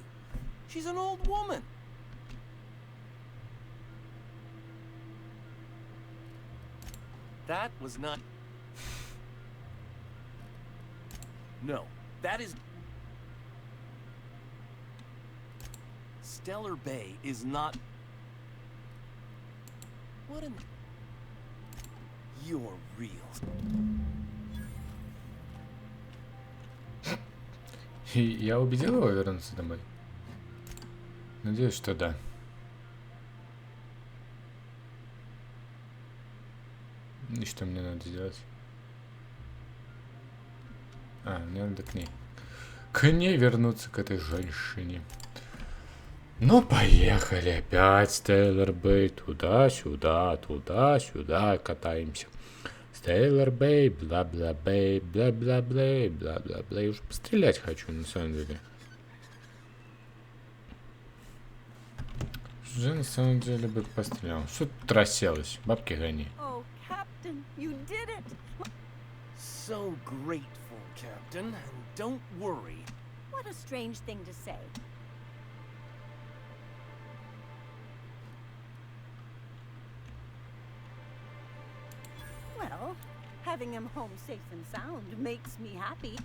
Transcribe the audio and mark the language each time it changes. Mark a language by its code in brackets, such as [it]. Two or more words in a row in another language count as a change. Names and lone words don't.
[en] She's an old woman. That was not... No, that is... Stellar Bay is not... What in... You're real. [ru] И я убедил его вернуться домой? Надеюсь, что да. И что мне надо сделать? Мне надо к ней. К ней вернуться, к этой женщине. Ну, поехали опять, Стейлор Бэй. Туда-сюда, туда-сюда катаемся. Стейлор Бэй, бла-бла-бэй, бла-бла-блэй, бла-бла-блэй. Уже пострелять хочу, на самом деле. Уже на самом деле бы пострелял. Что тут расселось? Бабки гони. [en] Oh, Captain, you did it! So grateful, Captain. And don't worry. What a strange thing to say. Well, having him home safe and sound makes me happy.